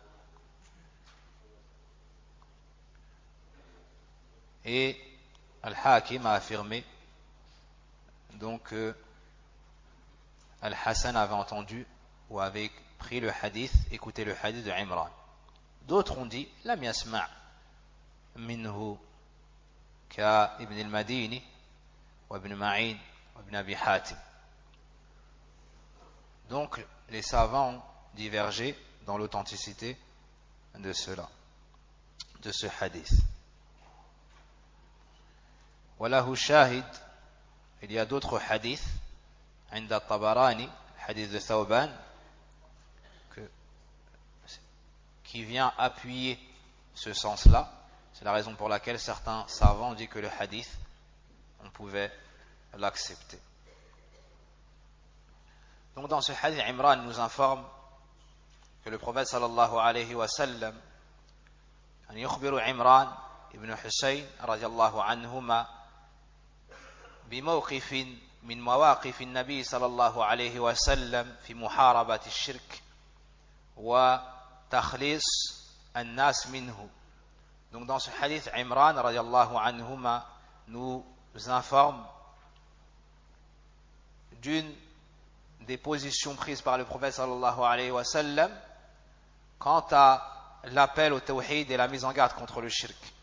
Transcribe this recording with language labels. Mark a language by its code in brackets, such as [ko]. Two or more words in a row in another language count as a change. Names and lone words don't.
[fr] Et Al-Hakim a affirmé donc que Al-Hassan avait entendu ou avait pris le hadith, écouté le hadith de Imran. D'autres ont dit [ar] لم يسمع منه كابن المديني وابن معين وابن أبي حاتم. [fr] Donc les savants ont divergé dans l'authenticité de cela, de ce hadith. [ar] وله شاهد, [fr] il y a d'autres hadiths, [ar] عند الطبراني, [fr] hadith de Thawban, qui vient appuyer ce sens-là. C'est la raison pour laquelle certains savants disent que le hadith, on pouvait l'accepter. Donc dans ce hadith, Imran nous informe que le prophète [ar] صلى الله عليه وسلم أن يخبر عمران ابن حسين رضي الله عنهما بموقف من مواقف النبي صلى الله عليه وسلم في محاربة الشرك وتخليص الناس منه. [fr] Donc dans ce hadith, Imran [ar] رضي الله عنهما [fr] nous informe d'une des positions prises par le prophète [ar] صلى الله عليه وسلم [fr] quant à l'appel au tawhid et la mise en garde contre le shirk.